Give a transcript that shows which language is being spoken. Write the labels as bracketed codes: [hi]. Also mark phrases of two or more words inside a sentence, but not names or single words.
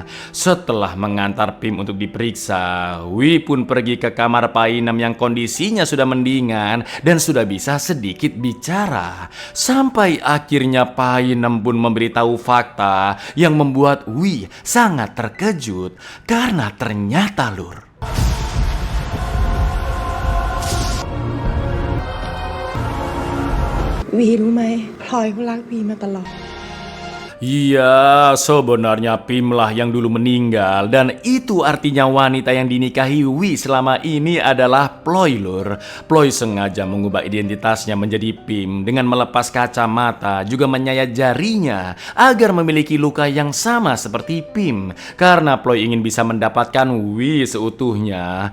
[id] Setelah mengantar Pim untuk diperiksa, Wi pun pergi ke kamar Painem yang kondisinya sudah mendingan dan sudah bisa sedikit bicara. Sampai akhirnya Painem pun memberitahu fakta yang membuat Wi sangat terkejut karena ternyata lur, [th] Wi รู้ไหมพลอยเขารักวีมาตลอด [id] iya, sebenarnya Pim lah yang dulu meninggal dan itu artinya wanita yang dinikahi Wi selama ini adalah Ploy lur. Ploy sengaja mengubah identitasnya menjadi Pim dengan melepas kacamata juga menyayat jarinya agar memiliki luka yang sama seperti Pim karena Ploy ingin bisa mendapatkan Wi seutuhnya.